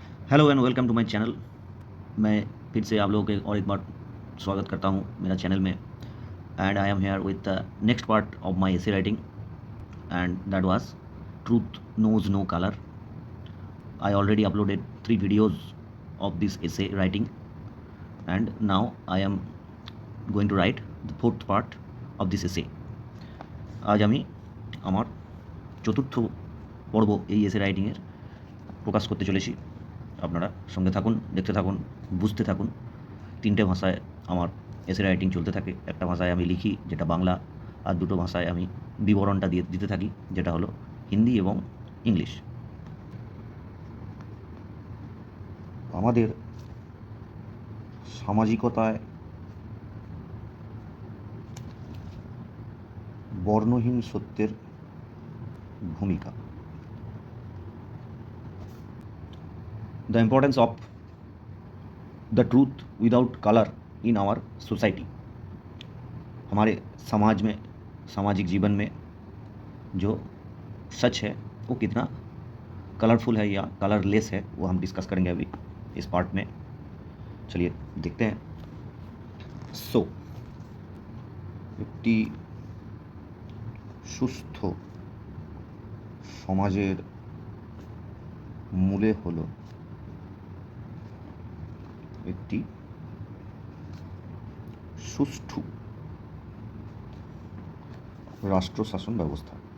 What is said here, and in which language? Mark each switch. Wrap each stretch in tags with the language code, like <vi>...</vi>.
<en>Hello and welcome to my channel.</en> <hi>मैं फिर से आप लोगों के और एक बार स्वागत करता हूं मेरा चैनल में।</hi> <en>And I am here with the next part of my essay writing and that was truth knows no colour. I already uploaded 3 videos of this essay writing, and now I am going to write the fourth part of this essay.</en> <bn>আজ আমি আমার চতুর্থ পর্ব এই এসে রাইটিংয়ের প্রকাশ করতে চলেছি। আপনারা সঙ্গে থাকুন, দেখতে থাকুন, বুঝতে থাকুন। 3টে ভাষায় আমার এসে রাইটিং চলতে থাকে। একটা ভাষায় আমি লিখি, যেটা বাংলা, আর 2টো ভাষায় আমি বিবরণটা দিতে থাকি, যেটা হলো হিন্দি এবং ইংলিশ। আমাদের সামাজিকতায় বর্ণহীন সত্যের ভূমিকা।</bn> <en>The importance of the truth without color in our society।</en> <hi>हमारे समाज में, सामाजिक जीवन में जो सच है वो कितना कलरफुल है या कलरलेस है, वो हम डिस्कस करेंगे अभी इस पार्ट में। चलिए देखते हैं।</hi> <bn>सो একটি সুস্থ সমাজের মূলে হলো একটি সুষ্ঠু রাষ্ট্র শাসন ব্যবস্থা।</bn>